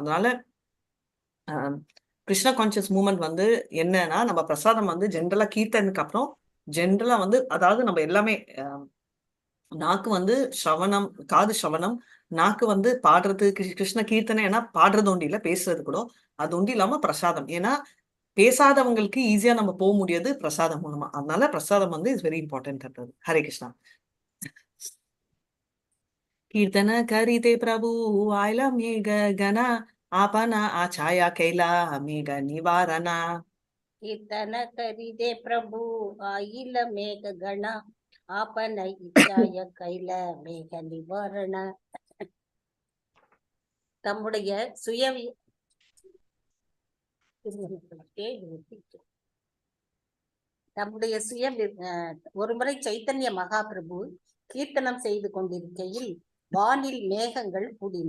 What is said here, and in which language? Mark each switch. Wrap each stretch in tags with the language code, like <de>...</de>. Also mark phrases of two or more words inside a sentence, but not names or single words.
<ta>அதனால கிருஷ்ண கான்சியஸ் மூவ்மெண்ட் வந்து என்னன்னா, நம்ம பிரசாதம் வந்து ஜென்ரலா கீர்த்தனுக்கு அப்புறம் ஜென்ரலா வந்து, அதாவது நம்ம எல்லாமே நாக்கு வந்து ஸ்ரவணம், காது ஸ்ரவணம், நாக்கு வந்து பாடுறது, கிருஷ்ண கீர்த்தனை ஏன்னா பாடுறது ஒண்டி இல்ல, பேசுறது கூட. அது ஒண்டி இல்லாம பிரசாதம். ஏன்னா பேசாதவங்களுக்கு ஈஸியா நம்ம போக முடியாது பிரசாதம் மூலமா. அதனால பிரசாதம் வந்து</ta> <en>is very important.</en> <ta>ஹரே கிருஷ்ணா.</ta> <bn>কীর্তন করিতে প্রভু আইলা মেঘ গণ আপন ইচ্ছায় কৈলা মেঘ নিবারণ. কীর্তন করিতে প্রভু আইল মেঘ গণ আপন ইচ্ছায় কৈল মেঘ নিবারণ.</bn> <ta>தம்முடைய சுய ஒருமுறை சைத்தன்ய மகாபிரபு கீர்த்தனம் செய்து கொண்டிருக்கையில் வானில் மேகங்கள் கூடின.</ta>